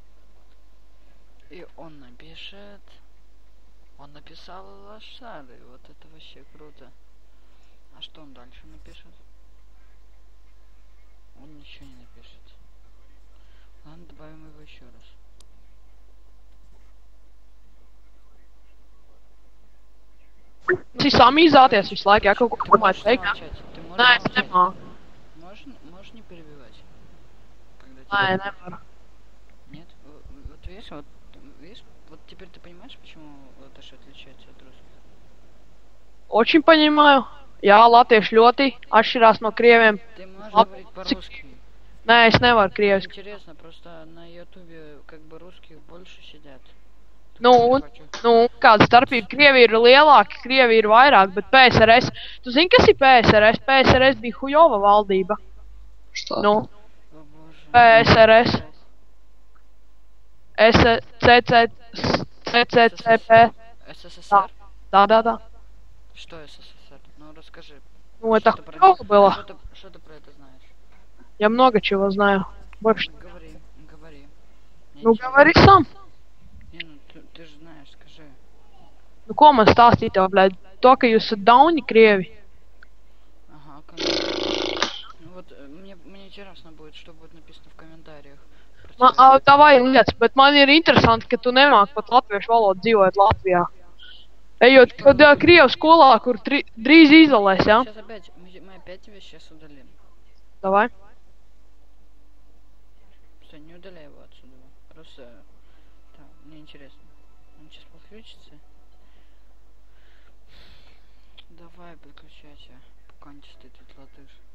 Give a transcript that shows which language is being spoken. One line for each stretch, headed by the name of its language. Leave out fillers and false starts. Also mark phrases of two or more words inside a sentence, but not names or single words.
Russian: И он напишет... Он написал лошады. Вот это вообще круто. А что он дальше напишет? Он ничего не напишет. Ладно, добавим его еще раз.
Latvian: Jūs samīzāties visu laiku, ja kaut ko domājat teikt.
Russian: Ты можешь
Latvian: Nē, es
Russian: молчать?
Latvian: nemāku.
Russian: Можешь не перебивать? Когда
Latvian: Nē,
Russian: тебя-
Latvian: nevaru.
Russian: Нет? Видишь, вот теперь ты понимаешь, почему латыши отличаются от русских? Очень понимаю.
Latvian: Jā, latvieši ļoti atšķirās no krieviem.
Russian: Ты можешь А, говорить
Latvian: cik-
Russian: по-русски.
Latvian: Nē, es nevaru krieviski.
Russian: Интересно, просто на ютубе как бы русских больше сидят.
Latvian: Nu, un, kāda starpība? Krievi ir lielāki, Krievi ir vairāk, bet PSRS... Tu zini, kas ir PSRS? PSRS bija Hujova valdība.
Russian: Что?
Latvian: Nu,
Russian: О боже.
Latvian: PSRS. CCCP.
Russian: СССР? Да. Что СССР? Ну расскажи. Ну, это Что ты про Хуёво было. Что ты про это знаешь? Я много чего знаю. Больше. Говори. Я
Latvian: Nu,
Russian: ничего говори не- сам. Не, ну ты же знаешь, скажи.
Latvian: Nu, ko man stāstīt tev, blēd? To, ka jūs esat dauni Krievi.
Russian: Ага, конечно. Ну вот мне интересно будет, что будет написано в комментариях. Про тебя.
Latvian: Tā vajag lietas, bet man ir interesanti, ka tu nemāki pat latviešu valodu dzīvojot Latvijā. Ejot, kad Krievu skolā, kur drīz izolēs, ja?
Russian: Сейчас опять, мы опять тебя сейчас удалим. Davai. Все, не удаляй его отсюда. Просто, да, мне интересно. Он сейчас подключится. Давай, подключайся, пока не стоит этот латыш.